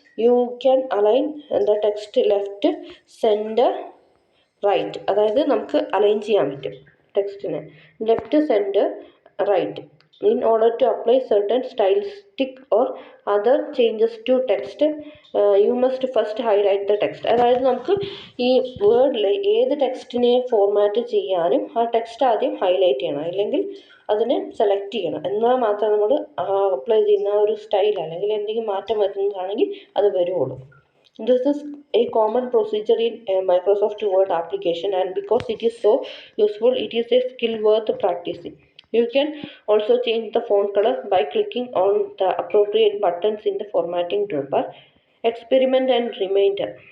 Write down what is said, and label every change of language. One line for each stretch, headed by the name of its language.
English: You can align the text left, center, right.
Malayalam: അതായത് നമുക്ക് align ചെയ്യാൻ പറ്റും ടെക്സ്റ്റിനെ left, centre, right
English: in order to apply certain stylistic or other changes to text. You must first highlight the text.
Malayalam: അതായത് നമുക്ക് ഈ വേർഡിൽ ഏത് ടെക്സ്റ്റിനെ format ചെയ്യാനും ആ ടെക്സ്റ്റ് ആദ്യം ഹൈലൈറ്റ് ചെയ്യണം, അല്ലെങ്കിൽ അതിനെ സെലക്ട് ചെയ്യണം. എന്നാൽ മാത്രമേ നമ്മൾ അപ്ലൈ ചെയ്യുന്ന ഒരു സ്റ്റൈൽ അല്ലെങ്കിൽ എന്തെങ്കിലും മാറ്റം വരുന്നതാണെങ്കിൽ അത് വരുള്ളൂ.
English: This is a common procedure in Microsoft Word application, and because it is so useful, it is a skill worth practicing. You can also change the font color by clicking on the appropriate buttons in the formatting toolbar. Experiment and reminder.